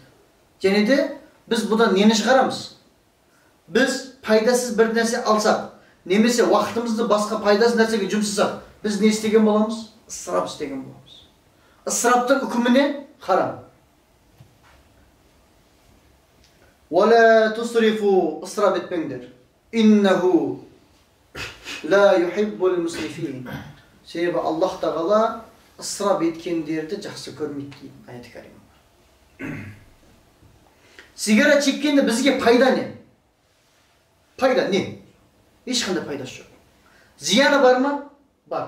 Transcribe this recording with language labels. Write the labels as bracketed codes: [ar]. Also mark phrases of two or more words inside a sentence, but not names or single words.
[kk] Және де біз бұдан нені шығарамыз? Біз пайдасыз бір нәрсе алсақ, немесе уақытымызды басқа пайдасыз нәрсеге жұмсасақ, біз не істеген боламыз? Ысырап істеген боламыз. Ысыраптың үкіміне харам. [ar] ولا تسرفوا, [kk] ысырап етпеңдер. [ar] إنه لا يحب المسرفين. [kk] Себебі Аллах тағала ысырап еткендерді жақсы көрмейді дейді аяты карима. Сигарет шеккенде бізге пайда не? Пайда не? Ешқандай пайдасы жоқ. Зияны бар ма? Бар.